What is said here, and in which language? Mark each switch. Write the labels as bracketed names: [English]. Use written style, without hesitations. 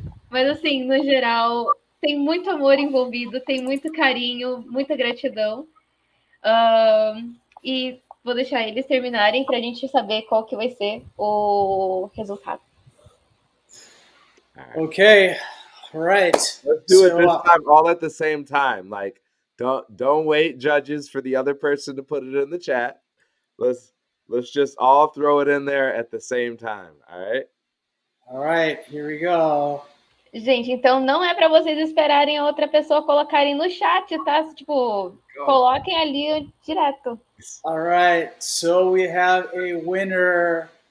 [Portuguese] Mas, assim, no geral, tem muito amor envolvido, tem muito carinho, muita gratidão. E vou deixar eles terminarem para a gente saber qual que vai ser o resultado. [English] Okay, all right. Let's do it this time, all at the same time. Like, don't wait, judges, for the other person to put it in the chat. Let's just all throw it in there at the same time. All right. All right, here we go. [Portuguese] Gente, então não é para vocês esperarem a outra pessoa colocarem no chat, tá? Tipo, coloquem ali direto. [English] All right, so we have a winner.